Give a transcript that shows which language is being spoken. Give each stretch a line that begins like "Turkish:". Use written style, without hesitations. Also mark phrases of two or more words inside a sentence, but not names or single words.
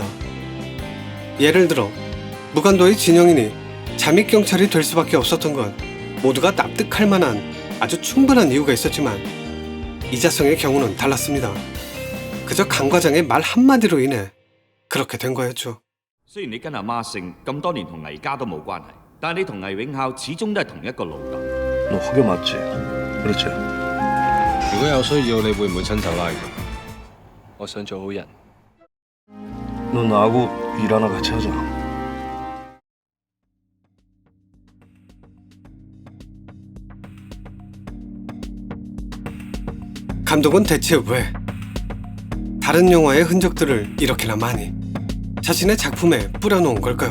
Korean: 예를 들어 무간도의 진영인이 잠입경찰이 될 수밖에 없었던 건 모두가 납득할 만한 아주 충분한 이유가 있었지만 이자성의 경우는 달랐습니다. 그저 강 과장의 말 한마디로 인해 그렇게 된 거였죠.
Cantonese: 雖然你跟阿媽姓咁多年同倪家都冇關係，但係你同倪永孝始終都係同一個老豆。
Korean: 너 학교 맞지? 그렇지?
Cantonese: 如果有需要，你會唔會親手拉佢？我想做好人。
Korean: 너 나하고 일 하나 같이 하자. 감독은 대체 왜 다른 영화의 흔적들을 이렇게나 많이 자신의 작품에 뿌려놓은 걸까요?